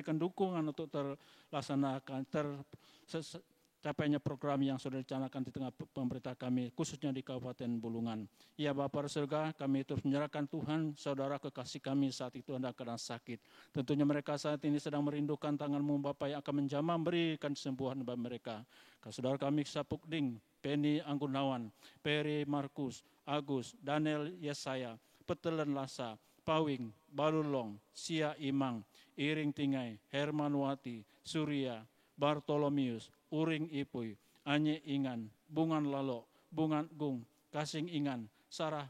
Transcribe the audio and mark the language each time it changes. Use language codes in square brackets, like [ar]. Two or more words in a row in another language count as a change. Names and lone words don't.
[id] Untuk memberikan dukungan untuk terlaksanakan tercapainya program yang sudah dicanangkan di tengah pemerintah kami, khususnya di Kabupaten Bulungan. Ya Bapa surga, kami terus menyerahkan Tuhan, saudara kekasih kami saat itu hendak keadaan sakit. Tentunya mereka saat ini sedang merindukan tangan-Mu Bapa yang akan menjamah berikan kesembuhan bagi mereka. Saudara kami Sapukding, Penny Anggunawan, Peri Markus, Agus, Daniel Yesaya, Petelen Lasa, Pawing, Balulong, Sia Imang, Iring Tingai, Hermanwati, Surya, Bartolomius, Uring Ipuy, Anye Ingan, Bungan Lalo, Bungan Gung, Kasing Ingan, Sarah